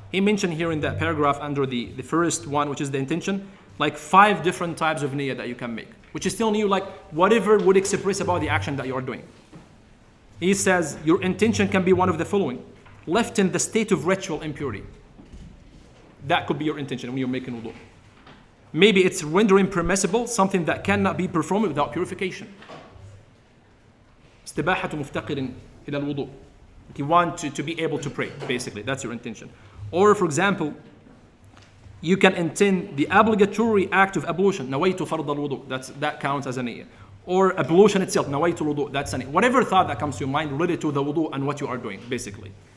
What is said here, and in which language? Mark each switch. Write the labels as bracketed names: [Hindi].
[English] He mentioned here in that paragraph under the first one, which is the intention, like 5 different types of niyyah that you can make, which is telling you like whatever would express about the action that you are doing. He says your intention can be one of the following: left in the state of ritual impurity. That could be your intention when you're making wudu. Maybe it's rendering permissible something that cannot be performed without purification. [Arabic] استباحة مفتقر إلى الوضوء. [English] You want to be able to pray, basically. That's your intention. Or, for example, you can intend the obligatory act of ablution. [Arabic] نويت فرض الوضوء. [English] That counts as a niyyah. Or ablution itself. [Arabic] نويت الوضوء. [English] That's a niyyah. Whatever thought that comes to your mind related to the wudu and what you are doing, basically.